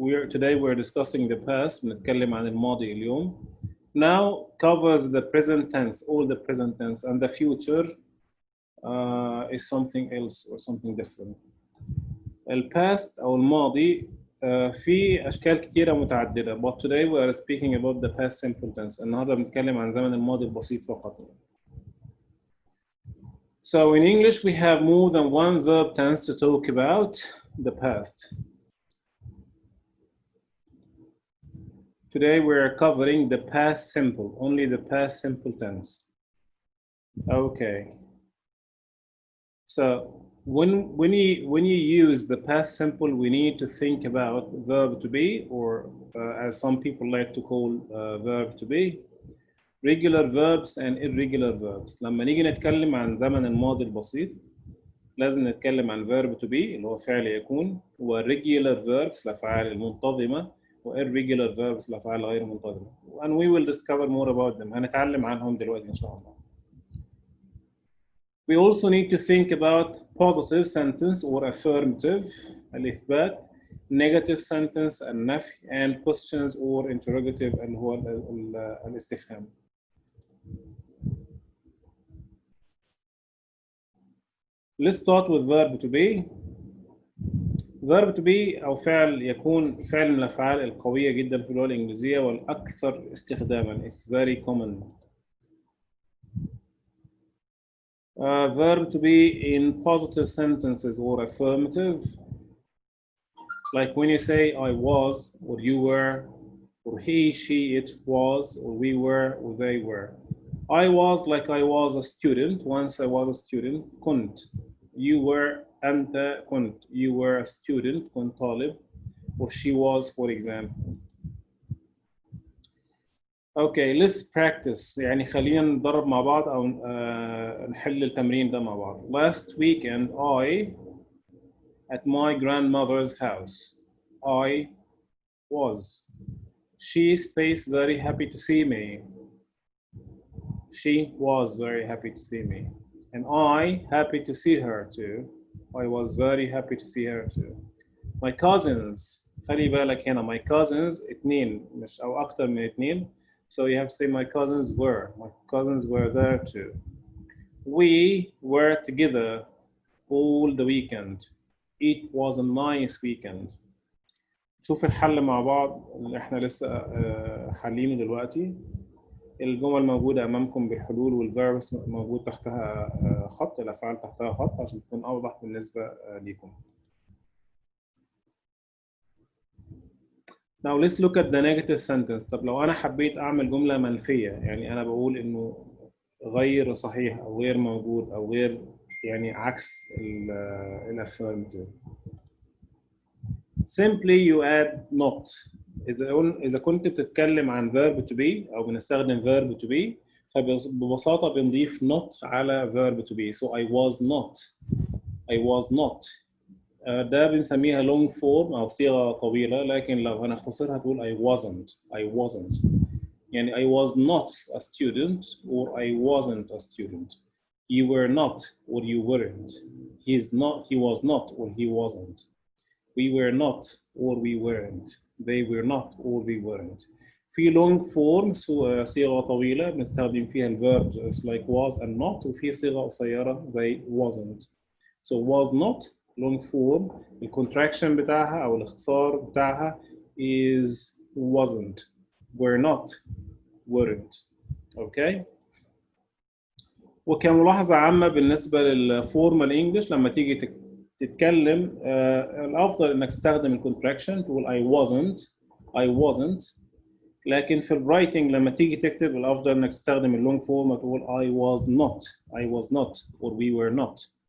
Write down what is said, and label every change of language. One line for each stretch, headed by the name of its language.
English: Today we're discussing the past.
Arabic: بنتكلم عن الماضي اليوم.
English: Now covers the present tense, all the present tense, and the future is something else or something different.
Arabic: الباست أو الماضي في أشكال كتيرة متعددة.
English: But today we are speaking about the past simple tense.
Arabic: النهاردة بنتكلم عن زمن الماضي البسيط فقط.
English: So in English we have more than one verb tense to talk about the past. Today we are covering the past simple, only the past simple tense. Okay. So when you use the past simple, we need to think about verb to be, or as some people like to call verb to be, regular verbs and irregular verbs.
Arabic: لما نيجي نتكلم عن زمن الماضي البسيط لازم نتكلم عن verb to be اللي هو فعل يكون، و regular verbs الأفعال المنتظمة، و irregular verbs الأفعال غير منتظمة.
English: And we will discover more about them.
Arabic: هنتعلم عنهم دلوقتي إن شاء الله.
English: We also need to think about positive sentence or affirmative الإثبات, negative sentence النفي, and questions or interrogative
Arabic: اللي هو الاستفهام.
English: Let's start with verb to be.
Arabic: Verb to be أو فعل يكون فعل من الأفعال القوية جدا في اللغة الإنجليزية والأكثر استخداما.
English: It's very common. Verb to be in positive sentences or affirmative, like when you say I was, or you were, or he, she, it was, or we were, or they were. I was, like I was a student. Once I was a student. كنت. You were.
Arabic: أنت كنت.
English: You were a student.
Arabic: كنت طالب.
English: Or she was, for example. Okay, let's practice.
Arabic: يعني خلينا نضرب مع بعض أو نحل التمرين ده مع بعض.
English: Last weekend I at my grandmother's house. I was. She space very happy to see me. She was very happy to see me. And I happy to see her too. I was very happy to see her too. My cousins.
Arabic: خلي بالك هنا my cousins اتنين مش أو أكتر من اتنين.
English: So you have to say my cousins were. My cousins were there too. We were together all the weekend. It was a nice weekend.
Arabic: شوف الحل مع بعض اللي احنا لسه حالينه دلوقتي. الجمل موجودة أمامكم بالحلول والverbs موجود تحتها خط، الأفعال تحتها خط عشان تكون أوضح بالنسبة ليكم.
English: Now let's look at the negative sentence.
Arabic: طب لو أنا حبيت أعمل جملة منفية، يعني أنا بقول إنه غير صحيح أو غير موجود أو غير يعني عكس الأفيرماتيف.
English: Simply you add not.
Arabic: إذا كنت بتتكلم عن verb to be أو بنستخدم verb to be فببساطة بنضيف not على verb to be.
English: So I was not. I was not.
Arabic: ده بنسميها long form أو صيغة طويلة، لكن لو هنختصرها تقول
English: I wasn't.
Arabic: يعني
English: I was not a student or I wasn't a student. You were not or you weren't. He was not or he wasn't. We were not or we weren't. They were not or they weren't.
Arabic: في long form صيغة طويلة بنستخدم فيها الverbs
English: like was and not،
Arabic: وفي صيغة قصيرة زي wasn't.
English: So was not long form
Arabic: الكونتراكشن بتاعها أو الاختصار بتاعها
English: is wasn't. Were not. weren't. Okay.
Arabic: وكملاحظة عامة بالنسبة للفورمال انجلش لما تيجي تتكلم الافضل انك تستخدم الكونتراكشن، تقول
English: I wasn't.
Arabic: لكن في الرايتنج لما تيجي تكتب الافضل انك تستخدم اللونج فورم وتقول
English: I was not or we were not.